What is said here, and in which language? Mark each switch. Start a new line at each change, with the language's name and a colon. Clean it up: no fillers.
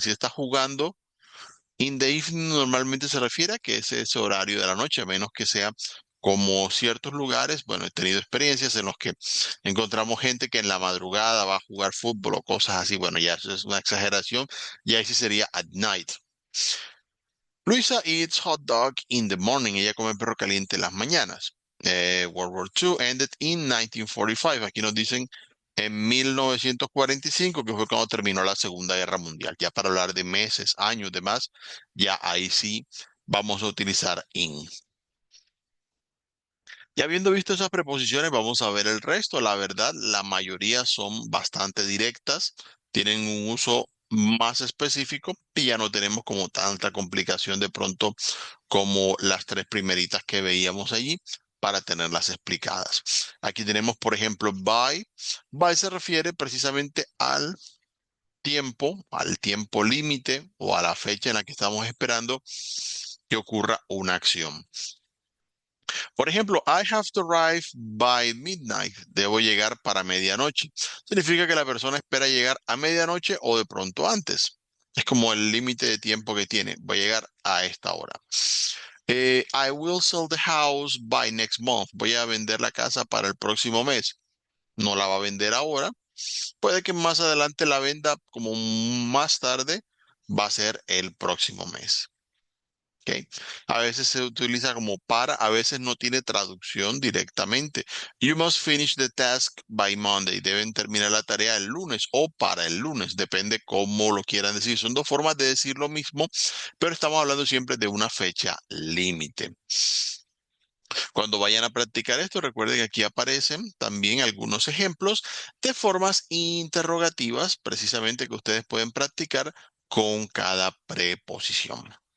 Spanish: Si está jugando,
English: in the evening
Spanish: normalmente se refiere a que es ese horario de la noche, a menos que sea como ciertos lugares. Bueno, he tenido experiencias en los que encontramos gente que en la madrugada va a jugar fútbol o cosas así. Bueno, ya eso es una exageración. Ya ese sería
English: at night. Luisa eats hot dog in the morning.
Spanish: Ella come perro caliente en las mañanas.
English: World War II ended in 1945.
Spanish: Aquí nos dicen en 1945, que fue cuando terminó la Segunda Guerra Mundial. Ya para hablar de meses, años, demás, ya ahí sí vamos a utilizar in. Ya habiendo visto esas preposiciones, vamos a ver el resto. La verdad, la mayoría son bastante directas, tienen un uso más específico y ya no tenemos como tanta complicación de pronto como las tres primeritas que veíamos allí para tenerlas explicadas. Aquí tenemos, por ejemplo, by. By se refiere precisamente al tiempo límite o a la fecha en la que estamos esperando que ocurra una acción. Por ejemplo,
English: I have to arrive by midnight.
Spanish: Debo llegar para medianoche. Significa que la persona espera llegar a medianoche o de pronto antes. Es como el límite de tiempo que tiene. Voy a llegar a esta hora.
English: I will sell the house by next month.
Spanish: Voy a vender la casa para el próximo mes. No la va a vender ahora. Puede que más adelante la venda como más tarde. Va a ser el próximo mes. ¿Ok? A veces se utiliza como para, a veces no tiene traducción directamente.
English: You must finish the task by Monday.
Spanish: Deben terminar la tarea el lunes o para el lunes, depende cómo lo quieran decir. Son dos formas de decir lo mismo, pero estamos hablando siempre de una fecha límite. Cuando vayan a practicar esto, recuerden que aquí aparecen también algunos ejemplos de formas interrogativas, precisamente que ustedes pueden practicar con cada preposición.